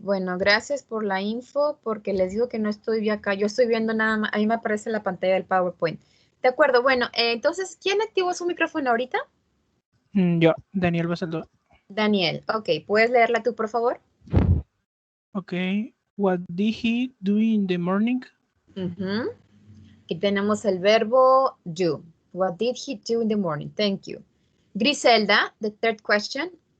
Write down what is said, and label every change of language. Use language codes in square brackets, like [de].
[es] Bueno, gracias por la info, porque les digo que no estoy acá. Yo estoy viendo nada más. A mí me aparece la pantalla del PowerPoint. De acuerdo. Bueno, entonces, ¿quién activó su micrófono ahorita? Yo, Daniel Basaldo. Daniel. Ok. ¿Puedes leerla tú, por favor? Ok. [en] What did he do in the morning? [es] Aquí tenemos el verbo do. [en] What did he do in the morning? Thank you. Griselda, the third question.